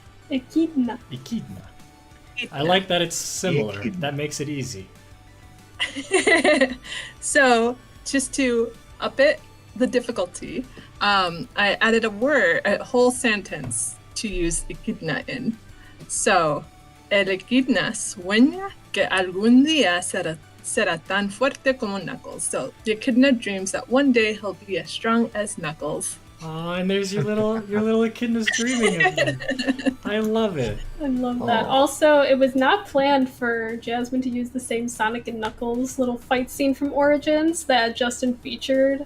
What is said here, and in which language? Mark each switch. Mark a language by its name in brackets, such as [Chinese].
[English] Echidna. Echidna. I like that it's similar. Echidna. That makes it easy. So, just to up it the difficulty, I added a whole sentence to use echidna in. So, [Spanish] el echidna sueña que algún día será tan fuerte como Knuckles. [English] So, the echidna dreams that one day he'll be as strong as Knuckles. Oh, and there's your little echidna's dreaming of you. I love it. I love that. Aw. Also, it was not planned for Jasmine to use the same Sonic and Knuckles little fight scene from Origins that Justin featured